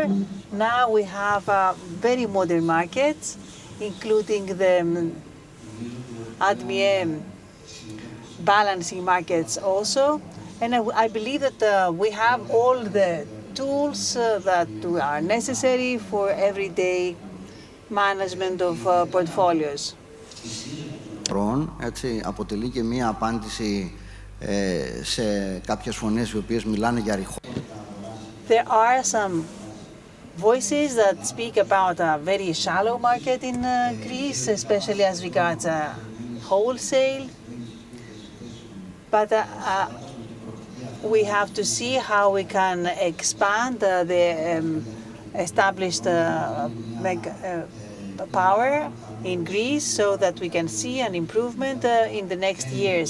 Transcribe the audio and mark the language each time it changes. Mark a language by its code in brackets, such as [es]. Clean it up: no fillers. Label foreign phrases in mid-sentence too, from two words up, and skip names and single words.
[en] Now we have very modern markets, including the ADMIE balancing markets also. And I believe that we have all the tools that are necessary for everyday management of portfolios. [el] Έτσι, αποτελεί και μία απάντηση σε κάποιες φωνές οι οποίες μιλάνε για ρηχότητα. [en] There are some voices that speak about a very shallow market in Greece, especially as regards wholesale. But we have to see how we can expand the established power in Greece so that we can see an improvement in the next years.